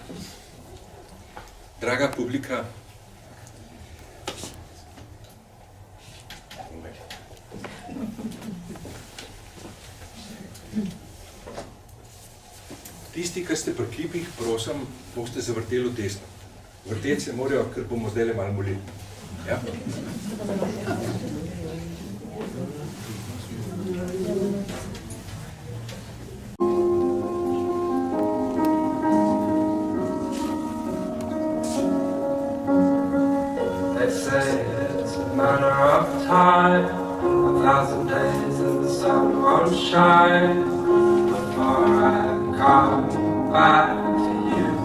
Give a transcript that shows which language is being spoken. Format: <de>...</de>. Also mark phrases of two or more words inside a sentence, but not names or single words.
<sl>Draga publika, tisti, ki ste pri kipih, prosim, boste zavrteli v desno. Vrteti se morajo, ker bomo zdaj malo molili. Ja?</sl> <en>They say it's a matter of time, 1,000 days and the sun won't shine before I come back to you.</en>